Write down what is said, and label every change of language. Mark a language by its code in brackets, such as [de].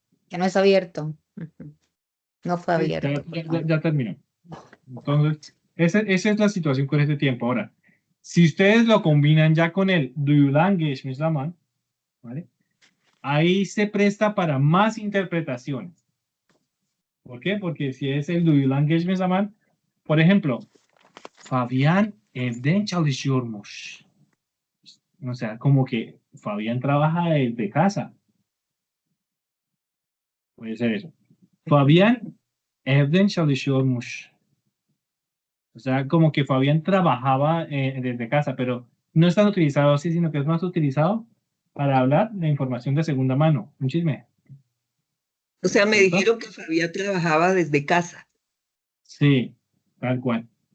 [es] Que no es abierto. Ujú. No fue Sí, abierto. ya terminó. Entonces, esa es la situación con este tiempo. Ahora, si ustedes lo combinan ya con el duyulan geçmiş zaman, ¿vale? Ahí se presta para más interpretaciones. ¿Por qué? Porque si es el duyulan geçmiş zaman, por ejemplo, [tr] Fabián evden çalışıyormuş. [es] O sea, como que Fabián trabaja desde casa. Puede ser eso. [tr] Fabián evden çalışıyormuş. [es] O sea, como que Fabián trabajaba desde casa, pero no es tan utilizado así, sino que es más utilizado para hablar de información de segunda mano, un chisme. O sea, me ¿Cierto? dijeron que Fabián trabajaba desde casa, Sí, tal cual.